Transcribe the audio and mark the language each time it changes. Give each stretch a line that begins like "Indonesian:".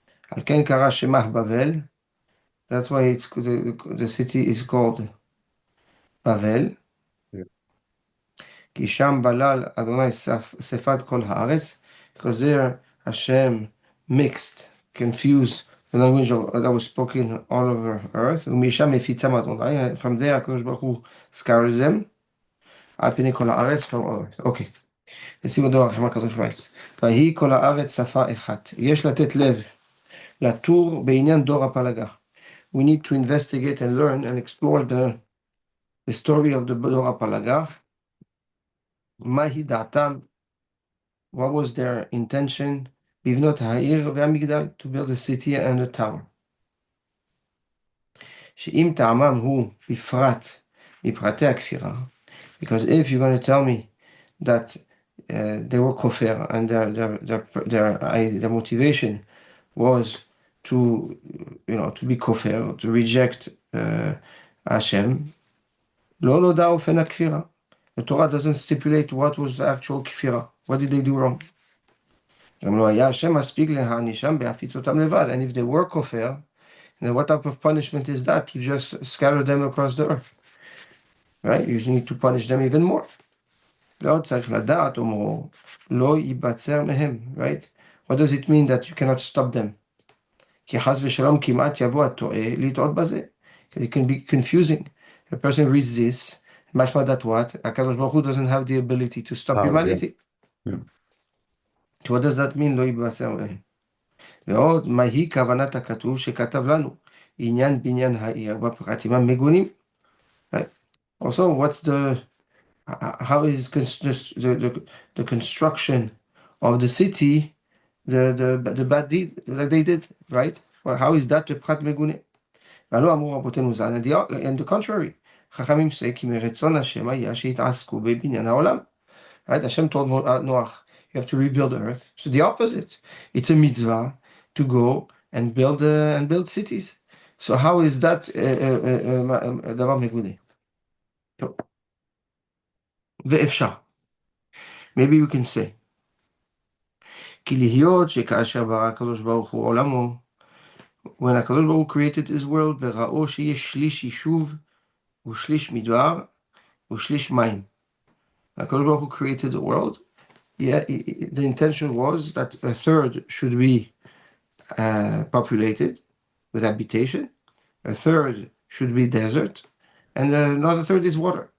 Hebrew: על כן קרא שמה בבל,
English: that's why the city is called בבל,
Hebrew: כי שם בלל אדוני שפת כל הארץ,
English: because there Hashem mixed, confused the language that was spoken all over earth,
Hebrew: ומשם מפיצם אדוני,
English: from there הקדוש ברוך הוא scattered them,
Hebrew: על פני כל הארץ,
English: from all earth.
Hebrew: אוקיי, לשים הדור הרחם הקדוש ברוך הוא. ויהי כל הארץ שפה אחת. יש לתת לב לטור בעניין דור הפלגה.
English: We need to investigate and learn and explore the story of the דור הפלגה.
Hebrew: מהי דעתם?
English: What was their intention?
Hebrew: לבנות העיר והמגדל,
English: to build a city and a tower.
Hebrew: שאם טעמם הוא בפרט מפרטי הכפירה,
English: because if you're going to tell me that they were kofir and their motivation was to be kofir, to reject Hashem,
Hebrew: לא נודע אופן הכפירה.
English: The Torah doesn't stipulate what was the actual kfira. What did they do wrong?
Hebrew: גם לא היה השם מספיק להענישם בהפיץ אותם לבד.
English: And if they were kofir, then what type of punishment is that? To just scatter them across the earth. Right? You need to punish them even more.
Hebrew: ועוד צריך לדעת, אומרו, לא ייבצר מהם.
English: Right? What does it mean that you cannot stop them?
Hebrew: כי חס ושלום כמעט יבוא הטועה לטעות בזה.
English: It can be confusing. A person reads this, משמע that what? הקדוש ברוך הוא doesn't have the ability to stop humanity. Yeah. So what does that mean?
Hebrew: לא ייבצר מהם. ועוד, מהי כוונת הכתוב שכתב לנו? עניין בניין העיר בפרטים המגונים. Right?
English: Also, what's the how is the construction of the city the bad deed that they did, right? Well, how is that פחת מגונה?
Hebrew: ועלו אמרו רבותינו ז"ל,
English: and the contrary.
Hebrew: חכמים say כי מרצון השם היה שיתעסקו בבניין העולם.
English: Right? Hashem told Noach, you have to rebuild the earth. So the opposite. It's a mitzvah to go and build cities. So how is that דבר מגונה?
Hebrew: טוב. ואפשר.
English: Maybe you can say.
Hebrew: כי להיות שכאשר ברא הקדוש ברוך הוא עולמו,
English: when הקדוש ברוך הוא created his world,
Hebrew: בראו שיש שליש יישוב ושליש מדבר ושליש מים.
English: הקדוש ברוך הוא created the world. Yeah, the intention was that a third should be populated with habitation, a third should be desert, and another third is water.